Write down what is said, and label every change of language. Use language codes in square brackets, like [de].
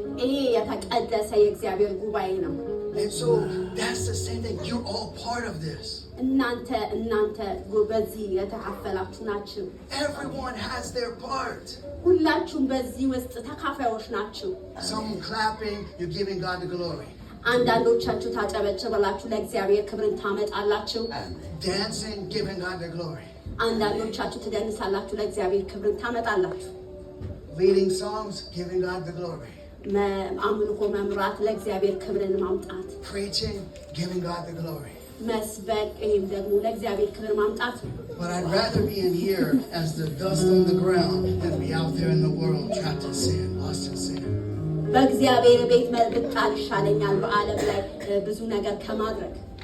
[am] ይሄ የተቀደሰ የእግዚአብሔር ጉባኤ ነው። [en] And so that's the same thing. You're all part of this. [am] እናንተ በዚህ የተካፈላችሁ ናችሁ። [en] Everyone has their part. [am] ሁላችሁም በዚህ ውስጥ ተካፋዮች ናችሁ። [en] Some clapping, you're giving God the glory. [am] አንዳንዶቻችሁ ታጨበጭባላችሁ፣ ለእግዚአብሔር ክብርን ታመጣላችሁ። [en] Dancing, giving God the glory. [am] አንዳንዶቻችሁ ትደንሳላችሁ፣ ለእግዚአብሔር ክብርን ታመጣላችሁ። [en] Leading songs, giving God the glory. [am] አምልኮ መምራት፣ ለእግዚአብሔር ክብርን ማምጣት። [en] Preaching, giving God the glory. [am] መስበክ፣ ይሄም ደግሞ ለእግዚአብሔር ክብር ማምጣት ነው። [en] But I'd rather be in here as the dust on the ground than be out there in the world trapped in sin, lost in sin. [am] በእግዚአብሔር ቤት መብጣል ይሻለኛል በዓለም ላይ ብዙ ነገር ከማድረግ።